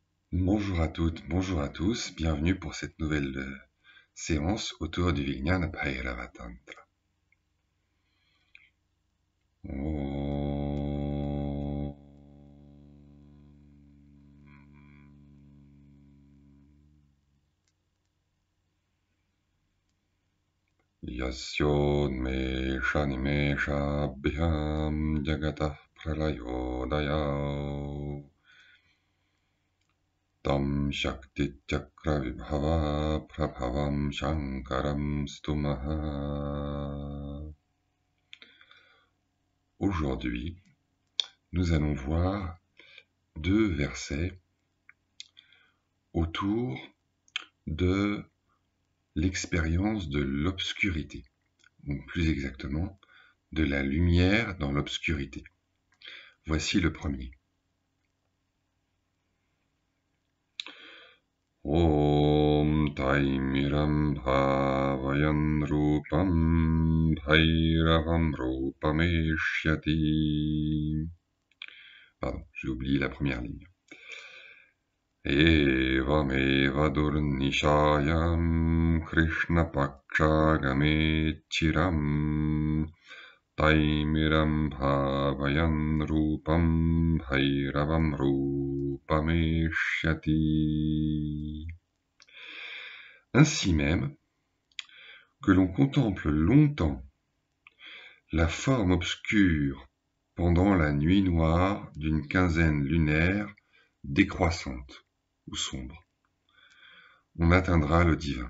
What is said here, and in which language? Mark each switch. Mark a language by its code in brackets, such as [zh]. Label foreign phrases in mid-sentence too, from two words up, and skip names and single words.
[fr] Bonjour à toutes, bonjour à tous, bienvenue pour cette nouvelle séance autour du Vijnana Bhairava Tantra. [sa] Om. यस्योद्मेष निमेषाभ्यां जगतः प्रलयोदय तं शक्ति चक्र विभव प्रभवं शंकरं स्तुमः. [fr] Aujourd'hui, nous allons voir deux versets autour de l'expérience de l'obscurité, ou plus exactement, de la lumière dans l'obscurité. Voici le premier. [sa] ॐ तैमिरं भावयन् रूपं भैरवं रूपमेष्यति. [fr] Pardon, j'ai oublié la première ligne. [sa] एवमेव निशायां कृष्ण पक्षागमेचिरं तैमिरं भावयन् रूपं भैरवं रूपमेष्यति. [fr] Ainsi même, que l'on contemple longtemps la forme obscure pendant la nuit noire d'une quinzaine lunaire décroissante ou sombre, on atteindra le divin.